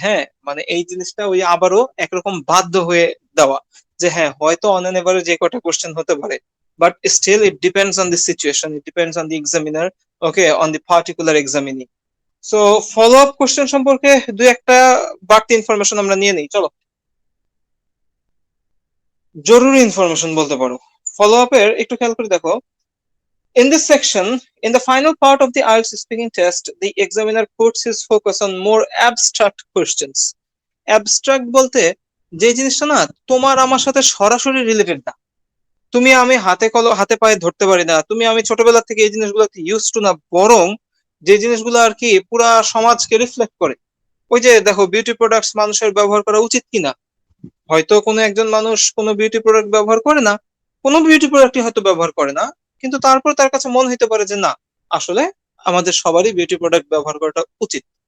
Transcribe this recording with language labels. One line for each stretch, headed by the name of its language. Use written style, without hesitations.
Bangla: হ্যাঁ, মানে এই জিনিসটা ওই আবারও একরকম বাধ্য হয়ে দেওয়া, যে হ্যাঁ হয়তো
English: on an average
Bangla: যে কটা কোশ্চেন হতে পারে,
English: But still it depends on the situation, it depends on the examiner, okay, on the particular examinee.
Bangla: So follow up question সম্পর্কে দুই একটা বাড়তি ইনফরমেশন আমরা নিয়ে নিই, চলো। জরুরি ইনফরমেশন বলতে পারো, ফলো আপের একটু খেয়াল করে দেখো।
English: In this section, in the final part of the IELTS speaking test, the examiner puts his focus on more abstract questions.
Bangla: Abstract বলতে যে জিনিসটা না তোমার আমার সাথে সরাসরি রিলেটেড না, তুমি আমি হাতে পায়ে ধরতে পারি না, তুমি আমি ছোটবেলা থেকে এই জিনিসগুলোতে ইউজ টু না, বরং যে জিনিসগুলো আর কি পুরা সমাজকে রিফ্লেক্ট করে। ওই যে দেখো, বিউটি প্রোডাক্টস মানুষের ব্যবহার করা উচিত কিনা। হয়তো কোনো একজন মানুষ কোনো বিউটি প্রোডাক্ট ব্যবহার করে না, কোনো বিউটি প্রোডাক্টই হয়তো ব্যবহার করে না, কিন্তু তারপর তার কাছে মনে হতে পারে যে না, আসলে আমাদের সবারই বিউটি প্রোডাক্ট ব্যবহার করাটা উচিত।